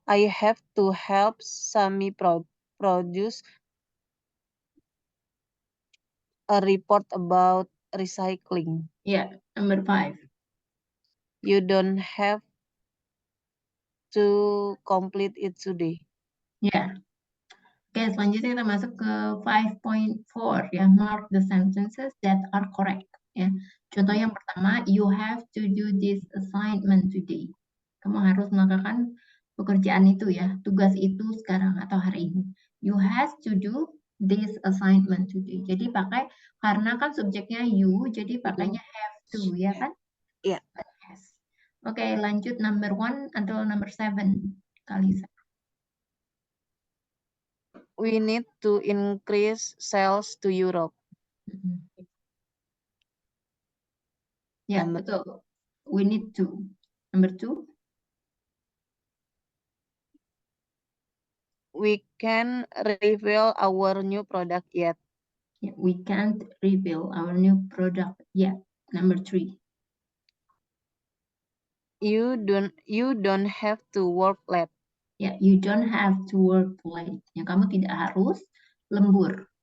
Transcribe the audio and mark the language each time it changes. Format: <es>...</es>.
<en>I have to help Sami produce a report about recycling. Yeah, number 5. You don't have to complete it today.</en> <id>Ya. Oke, selanjutnya kita masuk ke 5.4 ya.</id> <en>Mark the sentences that are correct ya.</en> <id>Contoh yang pertama,</id> <en>you have to do this assignment today.</en> <id>Kamu harus melakukan pekerjaan itu ya, tugas itu sekarang atau hari ini.</id> <en>You have to do this assignment today.</en> <id>Jadi pakai, karena kan subjeknya you, jadi pakainya have to ya kan? Iya.</id> <en>Yes.</en> <id>Oke, lanjut</id> <en>number 1 until number 7. Kalisa. We need to increase sales to Europe.</en> <id>Ya, betul.</id> <en>We need to. Number 2. We can reveal our new product yet. Yeah, we can't reveal our new product yet. Number 3. You don't have to work late. Ya, you don't have to work late.</en> <id>Ya, kamu tidak harus lembur.</id>